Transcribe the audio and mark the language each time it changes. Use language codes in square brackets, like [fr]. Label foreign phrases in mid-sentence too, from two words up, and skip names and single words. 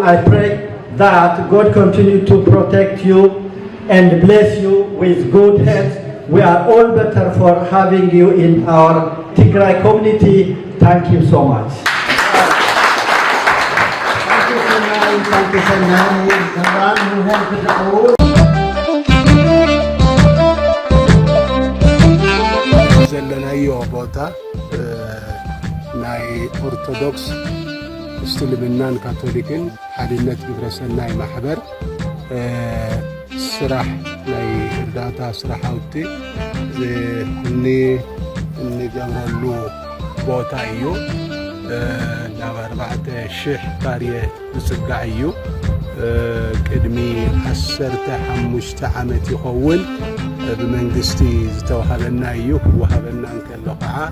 [en] I pray that God continue to protect you and bless you with good health. We are all better for having you in our Tigray community. Thank you so much. Thank you so much. Thank you so much. He's the one who helped all. [ti] ዘለናዮ ቦታ ናይ ኦርቶዶክስ እስልምናን ካቶሊክን ሓድነት ግብረሰናይ ማሕበር ስራሕ ናይ እርዳታ ስራሕቲ እንገብረሉ ቦታ እዩ። ናብ 4,000 ካርየ ዝፅጋዕ እዩ። ቅድሚ 15 ዓመት ይኸውን ብመንግስቲ ዝተዋሃበና እዩ። ክወሃበና እንከሎ ከዓ